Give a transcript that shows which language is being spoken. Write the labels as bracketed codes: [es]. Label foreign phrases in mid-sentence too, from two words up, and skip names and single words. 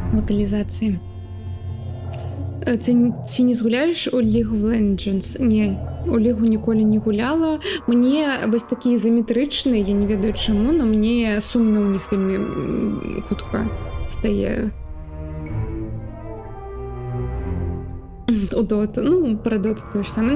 [be] Локализации. Ты не згуляешь у League of Legends? Не. У Лігу ніколі не гуляла. Мне вось такі ізаметрычныя, я не ведаю чаму, но мне сумна ў них вельмі хутка стае. У доту, ну, пра доту тое ж самае.